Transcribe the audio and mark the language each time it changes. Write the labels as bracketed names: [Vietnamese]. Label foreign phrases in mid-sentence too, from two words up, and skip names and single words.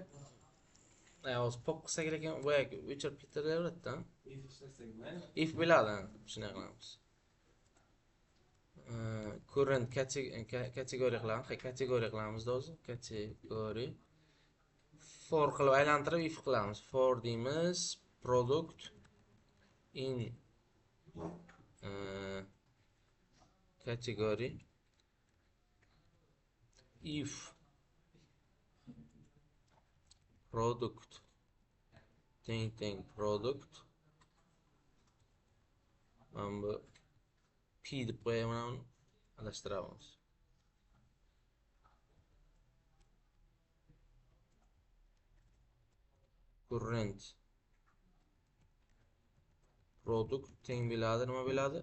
[Uzbek] Hozir pop qilsak ekan, boyagi o'chirib ketaveradi-da. If biladi, shunday qilamiz. Current kategoriya qilamiz. Kategoriya qilamizda o'zi. Kategoriya. For qilib aylantirib if qilamiz. For deymiz [English] product in category if product [Uzbek] teng product bu p deb qo'yaman, adashtiramiz. [English] Current product [Uzbek] teng bo'ladi, nima bo'ladi?